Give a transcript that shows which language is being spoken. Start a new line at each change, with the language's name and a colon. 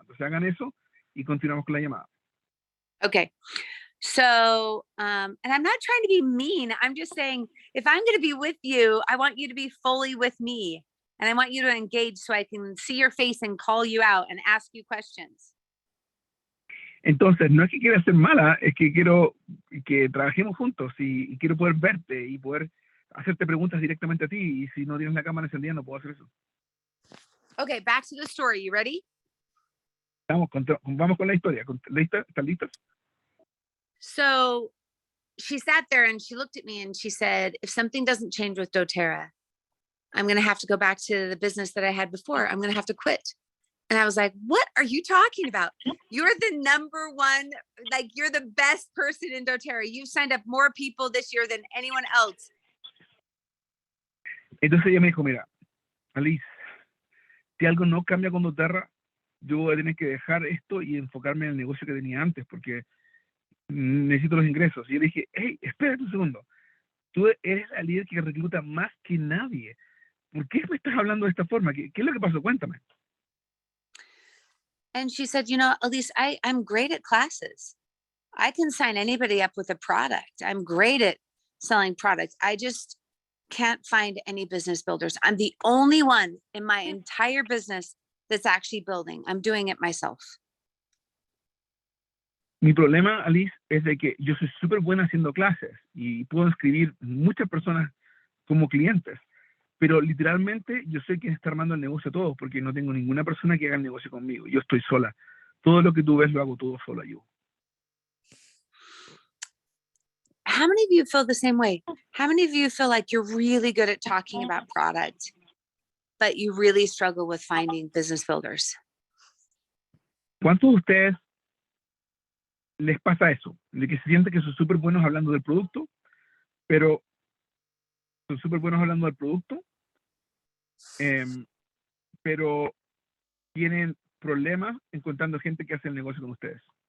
Spanish: Entonces, hagan eso y continuamos con la llamada.
English: Okay. So, and I'm not trying to be mean. I'm just saying, if I'm going to be with you, I want you to be fully with me. And I want you to engage so I can see your face and call you out and ask you questions.
Spanish: Entonces, no es que quiera ser mala, es que quiero que trabajemos juntos y quiero poder verte y poder hacerte preguntas directamente a ti. Y si no tienes la cámara encendida, no puedo hacer eso.
English: Okay, back to the story. You ready?
Spanish: Vamos con la historia. ¿Están listos?
English: So she sat there and she looked at me and she said, if something doesn't change with doTERRA, I'm going to have to go back to the business that I had before. I'm going to have to quit. And I was like, what are you talking about? You're the number one, like you're the best person in doTERRA. You've signed up more people this year than anyone else.
Spanish: Entonces ella me dijo, mira, Allyse, si algo no cambia con doTERRA, yo voy a tener que dejar esto y enfocarme en el negocio que tenía antes, porque necesito los ingresos. Y yo le dije, hey, espérate un segundo. Tú eres la líder que recluta más que nadie. ¿Por qué me estás hablando de esta forma? ¿Qué es lo que pasó? Cuéntame.
English: And she said, Allyse, I'm great at classes. I can sign anybody up with a product. I'm great at selling products. I just can't find any business builders. I'm the only one in my entire business that's actually building. I'm doing it myself.
Spanish: Mi problema, Allyse, es de que yo soy súper buena haciendo clases y puedo inscribir muchas personas como clientes, pero literalmente yo soy quien está armando el negocio a todos, porque no tengo ninguna persona que haga el negocio conmigo. Yo estoy sola. Todo lo que tú ves lo hago todo sola yo.
English: How many of you feel the same way? How many of you feel like you're really good at talking about product, but you really struggle with finding business builders?
Spanish: ¿Cuántos de ustedes les pasa eso? De que se sienten que son súper buenos hablando del producto, pero son súper buenos hablando del producto, pero tienen problemas encontrando gente que hace el negocio con ustedes.